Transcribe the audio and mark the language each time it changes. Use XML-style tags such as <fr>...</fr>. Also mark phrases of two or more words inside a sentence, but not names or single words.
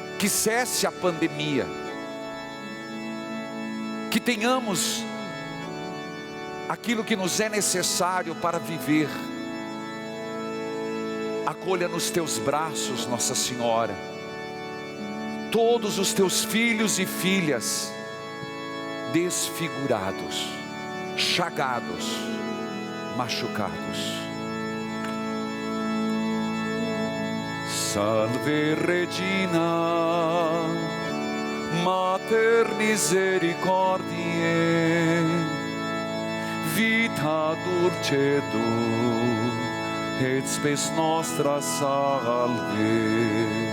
<pt>que cesse a pandemia, que tenhamos aquilo que nos é necessário para viver. Acolha nos teus braços, Nossa Senhora, todos os teus filhos e filhas desfigurados, chagados, machucados.</pt> <la>Salve Regina, Mater misericordiae, vita dulcedo, et spes nostra salve.</la>